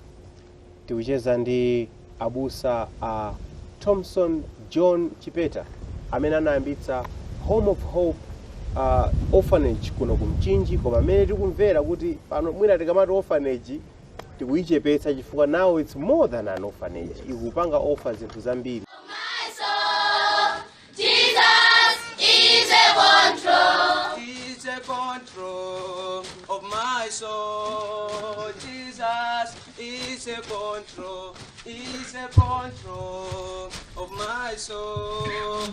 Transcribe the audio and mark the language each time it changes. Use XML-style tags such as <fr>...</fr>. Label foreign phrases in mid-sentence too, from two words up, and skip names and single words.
<ny>Tikucheza ndi abusa a Thomson John Chipeta amene anayambitsa Home of Hope Orphanage kuno ku Mchinji, koma amene tikumvera kuti pano mwina tikamati orphanage tikuyichepetsa chifukwa</ny> <en>now it's more than an orphanage,</en> <ny>ikupanga offer zinthu zambiri.</ny> <en>Control of my soul. Jesus is a control. Is a control of my soul.</en>